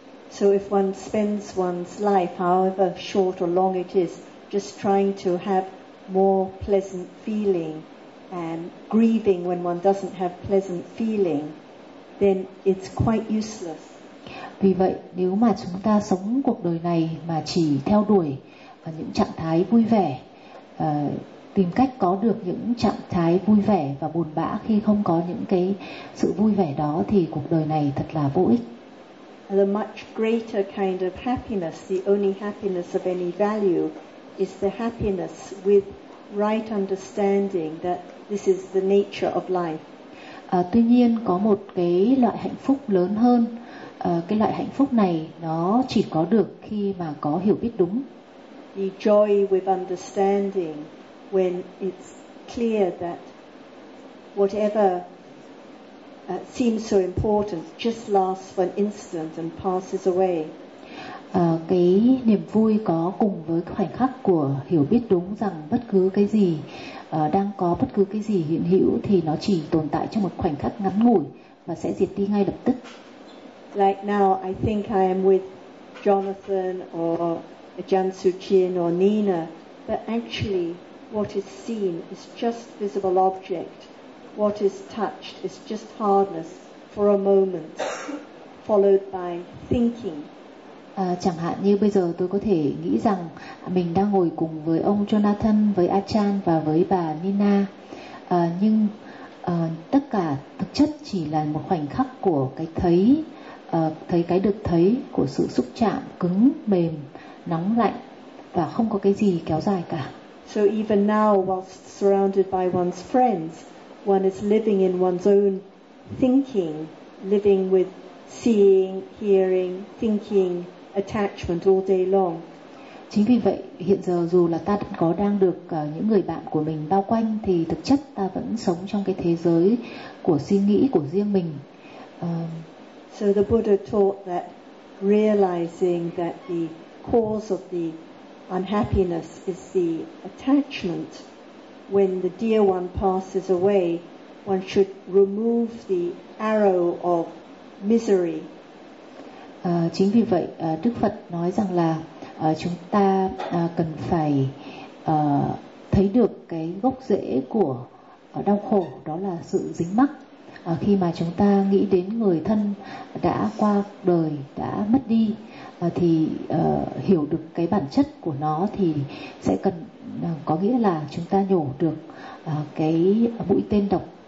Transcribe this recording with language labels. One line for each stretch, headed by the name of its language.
English: So if one spends one's life, however short or long it is, just trying to have more pleasant feeling and grieving when one doesn't have pleasant feeling, then it's quite useless.
Vietnamese: Vì vậy, nếu mà chúng ta sống cuộc đời này mà chỉ theo đuổi những trạng thái vui vẻ, tìm cách có được những trạng thái vui vẻ và buồn bã khi không có những cái sự vui vẻ đó thì cuộc đời này thật là vô ích.
English: The much greater kind of happiness, the only happiness of any value, is the happiness with right understanding that this is the nature of life.
Vietnamese: Tuy nhiên có một cái loại hạnh phúc lớn hơn. Cái loại hạnh phúc này nó chỉ có được khi mà có hiểu biết đúng.
English: The joy with understanding when it's clear that whatever seems so important just lasts for an instant and passes away.
Vietnamese: Cái niềm vui có cùng với khoảnh khắc của hiểu biết đúng rằng bất cứ cái gì đang có, bất cứ cái gì hiện hữu thì nó chỉ tồn tại trong một khoảnh khắc ngắn ngủi và sẽ diệt đi ngay lập tức.
English: Like now I think I am with Jonathan or Jan Suchin or Nina, but actually what is seen is just visible object what is touched is just hardness for a moment, followed by thinking.
Vietnamese: Chẳng hạn như bây giờ tôi có thể nghĩ rằng mình đang ngồi cùng với ông Jonathan, với Achan và với bà Nina. Nhưng tất cả thực chất chỉ là một khoảnh khắc của cái thấy, thấy cái được thấy của sự xúc chạm cứng, mềm, nóng, lạnh và không có cái gì kéo dài cả.
English: So even now, whilst surrounded by one's friends, one is living in one's own thinking, living with seeing, hearing, thinking, attachment all day long.
Vietnamese: Chính vì vậy, hiện giờ dù là ta có đang được những người bạn của mình bao quanh, thì thực chất ta vẫn sống trong cái thế giới của suy nghĩ của riêng mình.
English: So the Buddha taught that realizing that the cause of the unhappiness is the attachment, when the dear one passes away, one should remove the arrow of misery.
Vietnamese: Chính vì vậy, Đức Phật nói rằng là chúng ta cần phải thấy được cái gốc rễ của đau khổ, đó là sự dính mắc. Khi mà chúng ta nghĩ đến người thân đã qua đời, đã mất đi, thì hiểu được cái bản chất của nó thì sẽ cần có nghĩa là chúng ta nhổ được cái mũi tên độc.